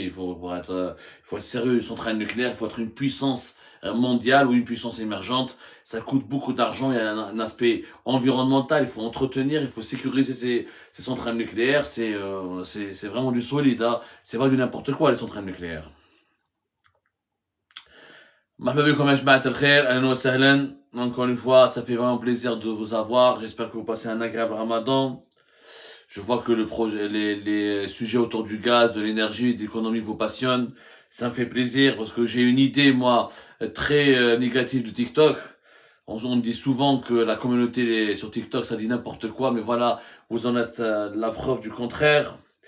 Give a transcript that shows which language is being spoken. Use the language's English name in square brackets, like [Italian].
[French] Il faut être sérieux. Une centrale nucléaire, il faut être une puissance mondiale ou une puissance émergente. Ça coûte beaucoup d'argent. Il y a un aspect environnemental. Il faut entretenir, il faut sécuriser ces centrales nucléaires. C'est vraiment du solide. Hein. C'est pas du n'importe quoi les centrales nucléaires. [Arabic] مرحبا بكم يا جماعة الخير أهلا وسهلا. [French] Encore une fois, ça fait vraiment plaisir de vous avoir. J'espère que vous passez un agréable Ramadan. Je vois que les sujets autour du gaz, de l'énergie, de l'économie vous passionnent. Ça me fait plaisir parce que j'ai une idée, moi, très négative de TikTok. On dit souvent que la communauté sur TikTok, ça dit n'importe quoi, mais voilà, vous en êtes la preuve du contraire.